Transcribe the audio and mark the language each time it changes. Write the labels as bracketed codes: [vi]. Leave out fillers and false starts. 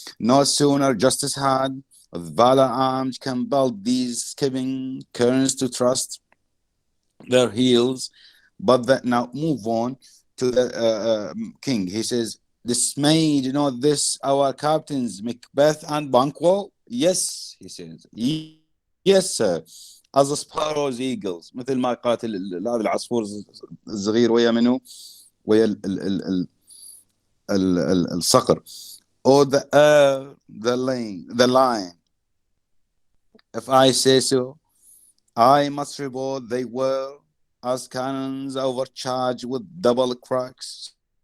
[en] No sooner justice had, with valor armed, compelled these skipping currents to trust their heels, but that now move on to the king. He says, dismayed, this our captains Macbeth and Banquo? Yes, he says. Yes, sir. As the sparrows eagles, [ar] مثل ما قاتل هذا العصفور الصغير ويا منو؟ ويا الصقر. [en] Or the lion. If I say so, I must report they were as cannons overcharged with double cracks.